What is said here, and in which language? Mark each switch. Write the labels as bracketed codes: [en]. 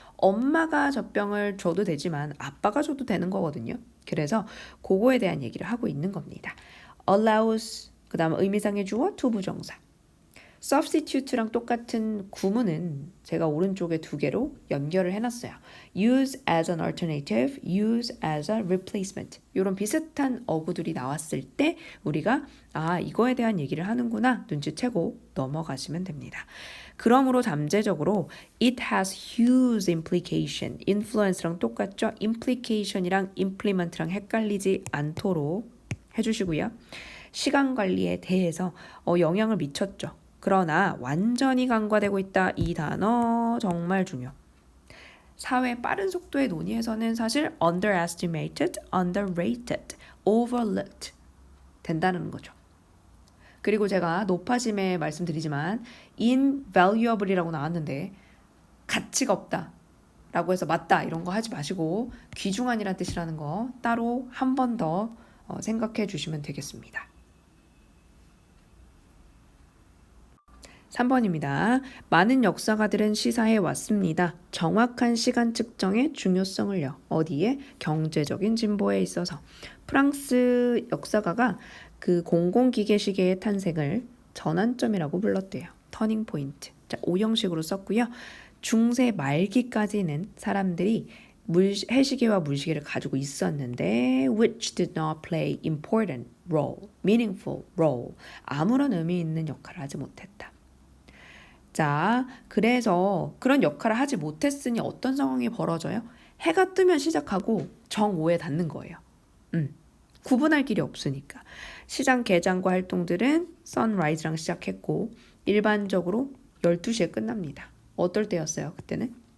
[ko] 엄마가 젖병을 줘도 되지만 아빠가 줘도 되는 거거든요. 그래서 그거에 대한 얘기를 하고 있는 겁니다. allows 그 다음 의미상의 주어 투부정사. substitute랑 똑같은 구문은 제가 오른쪽에 두 개로 연결을 해놨어요. [en] use as an alternative, use as a replacement. [ko] 이런 비슷한 어구들이 나왔을 때 우리가 이거에 대한 얘기를 하는구나 눈치채고 넘어가시면 됩니다. 그러므로 잠재적으로 [en] it has huge implication, [ko] influence랑 똑같죠? implication이랑 implement랑 헷갈리지 않도록 해주시고요. 시간 관리에 대해서 영향을 미쳤죠. 그러나 완전히 간과되고 있다. 이 단어 정말 중요. 사회 빠른 속도의 논의에서는 사실 underestimated, underrated, overlooked 된다는 거죠. 그리고 제가 높아짐에 말씀드리지만 invaluable이라고 나왔는데 가치가 없다 라고 해서 맞다 이런 거 하지 마시고 귀중한이란 뜻이라는 거 따로 한 번 더 생각해 주시면 되겠습니다. 3번입니다. 많은 역사가들은 시사해 왔습니다. 정확한 시간 측정의 중요성을요. 어디에? 경제적인 진보에 있어서. 프랑스 역사가가 그 공공기계시계의 탄생을 전환점이라고 불렀대요. 터닝 포인트. 자, 오형식으로 썼고요. 중세 말기까지는 사람들이 해시계와 물시계를 가지고 있었는데 [en] which did not play important role, meaningful role. [ko] 아무런 의미 있는 역할을 하지 못했다. 자, 그래서 그런 역할을 하지 못했으니 어떤 상황이 벌어져요? 해가 뜨면 시작하고 정오에 닿는 거예요. 구분할 길이 없으니까. 시장 개장과 활동들은 선라이즈랑 시작했고 일반적으로 12시에 끝납니다. 어떨 때였어요? 그때는?